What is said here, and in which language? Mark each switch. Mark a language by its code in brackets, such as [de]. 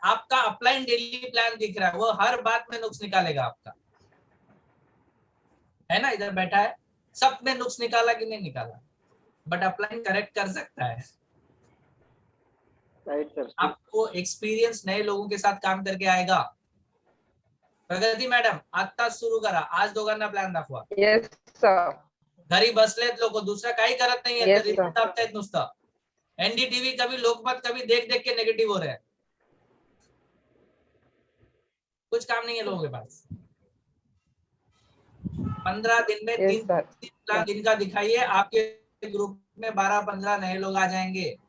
[hi] आपका upline daily plan दिख रहा है, वो हर बात में नुक्स निकालेगा आपका, है ना। इधर बैठा है, सब में नुक्स निकाला कि नहीं निकाला, बट अपलाइन करेक्ट कर सकता है। आपको एक्सपीरियंस नए लोगों के साथ काम करके आएगा। [mr] प्रगती मॅडम आता सुरू करा, आज दोघांना प्लॅन दाखवा। [en] Yes sir. [mr] घरी बसलेत लोक, दुसरं काही करत नाहीये, [en] Yes, [mr] तर रिपोर्ट दाबतायत नुसतं। [hi] एनडीटीवी कभी लोकमत कभी देख देख के नेगेटिव हो रहे हैं। कुछ काम नहीं है लोगों के पास। 15 दिन में 3 प्लान दिन का दिखाइए, आपके ग्रुप में 12-15 नए लोग आ जाएंगे।